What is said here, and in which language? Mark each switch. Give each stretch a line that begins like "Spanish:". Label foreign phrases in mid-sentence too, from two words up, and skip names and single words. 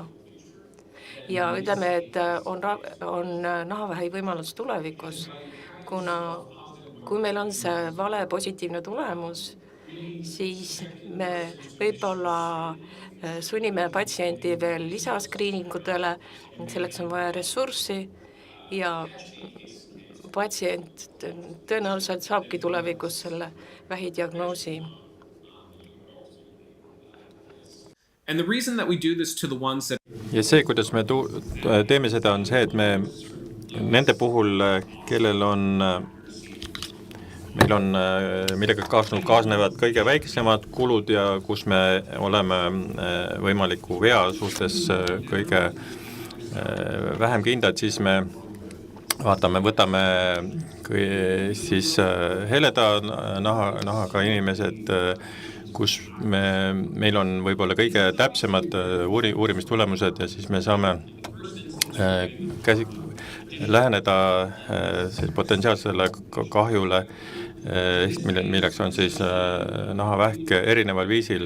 Estonian: ja ütleme, et on nahavähi võimalus tulevikus, kuna kui meil on see vale positiivne tulemus, siis me võib-olla sunnime patsienti veel lisaskriiningutele, selleks on vaja ressurssi ja patsient tõenäoliselt saabki tulevikus selle vähidiagnoosi.
English: And the reason that we do this to the ones that
Estonian: ja see, kuidas me teeme seda, on see, et me nende puhul, kellel on meil on, millega kaasnevad kõige väiksemad kulud ja kus me oleme võimaliku vea suhtes kõige vähem kindlad, siis me võtame siis heleda nahaga inimesed, kus meil on võib-olla kõige täpsemad uurimistulemused ja siis me saame läheneda potentsiaalsele kahjule, milleks on siis nahavähk erineval viisil.